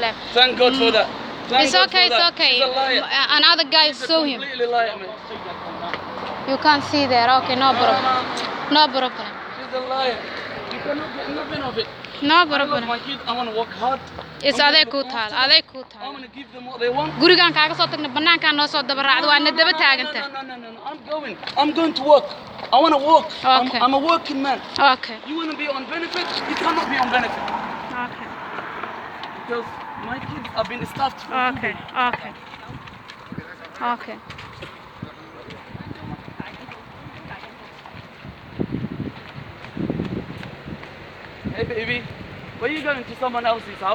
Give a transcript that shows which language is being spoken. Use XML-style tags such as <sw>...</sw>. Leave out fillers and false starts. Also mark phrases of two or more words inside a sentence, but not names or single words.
<en>you. Thank God for that. Thank It's God okay, for it's that. okay. She's a liar. Another guy She's a saw him. completely liar, man. You can't see there. Okay, no problem. No problem. She's a liar. You cannot get nothing of it. No I love problem. my kids. I want to work hard. It's I'm</en> <so>adeeg</so> <en>gonna</en> <so>ku</so> <en>look</en> <so>taal.</so> <en>after them.</en> <so>Adeeg ku</so> <en>I</en> <so>taal.</so> <en>want to give them what they want.</en> <so>Gurigan kaaga soo tagna banaanka noo soo dabaraacdo waa na daba taaganta.</so> <en>No. I'm going to work. I want to work. Okay. I'm a working man. Okay. You want to be on benefit? You cannot be on benefit. Okay. Because my kids have been starved for Okay. Okay. Okay. Hey baby, were you going to someone else's house?</en>